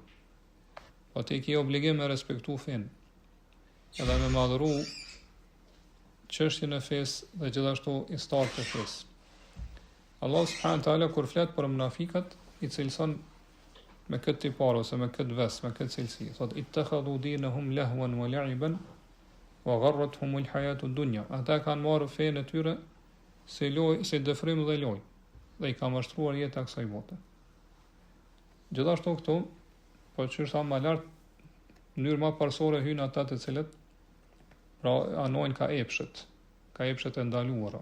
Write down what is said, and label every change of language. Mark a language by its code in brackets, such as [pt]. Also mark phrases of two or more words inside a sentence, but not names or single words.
[sq] Po ti ke obligim me respektu fenë, edhe me madhëru çështjen e fesë dhe gjithashtu historët e fesë. Allah [ar] سبحانه وتعالى [sq] kur flet për munafikat i cilëson me këtë tipar ose me këtë ves, me këtë cilësi. [ar] Thot اتخذوا دينهم لهوا ولعبا وغرتهم الحياة الدنيا. [sq] Ata kanë marrë fenë e tyre si lojë, si dëfrim dhe lojë, dhe i ka mashtruar jeta kësaj bote. Gjithashtu këtu, po që është më lart, në mënyrë më parsore hyn ata të cilët pra anojnë ka epshet e ndaluara.